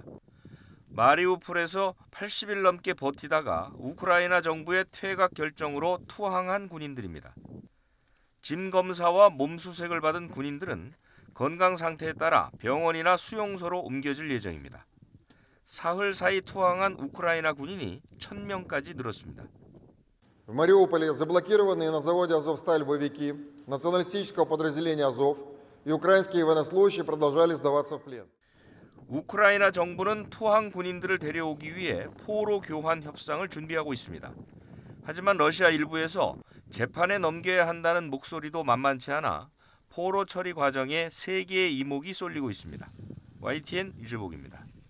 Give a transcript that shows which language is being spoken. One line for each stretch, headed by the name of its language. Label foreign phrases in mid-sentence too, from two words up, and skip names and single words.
Korean: 마리우폴에서 80일 넘게 버티다가 우크라이나 정부의 퇴각 결정으로 투항한 군인들입니다. 짐 검사와 몸수색을 받은 군인들은 건강 상태에 따라 병원이나 수용소로 옮겨질 예정입니다. 사흘 사이 투항한 우크라이나 군인이 1,000명까지 늘었습니다.
Russian: В Мариуполе заблокированные на заводе «Азовсталь» боевики националистического подразделения «Азов» и украинские военнослужащие продолжали сдаваться в плен.
Korean: 우크라이나 정부는 투항 군인들을 데려오기 위해 포로 교환 협상을 준비하고 있습니다. 하지만 러시아 일부에서 재판에 넘겨야 한다는 목소리도 만만치 않아 포로 처리 과정에 세계의 이목이 쏠리고 있습니다. YTN 유재복입니다.